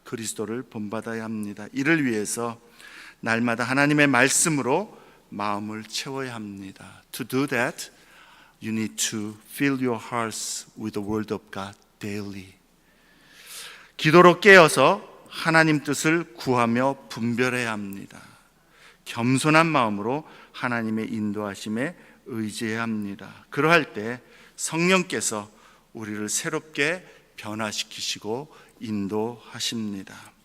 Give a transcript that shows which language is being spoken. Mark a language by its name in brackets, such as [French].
[Korean] 그리스도를 본받아야 합니다. 이를 위해서 날마다 하나님의 말씀으로 마음을 채워야 합니다. [English] To do that, you need to fill your hearts with the word of God daily. [Korean] 기도로 깨어서 하나님 뜻을 구하며 분별해야 합니다. 겸손한 마음으로 하나님의 인도하심에 의지해야 합니다. 그러할 때 성령께서 우리를 새롭게 변화시키시고 인도하십니다.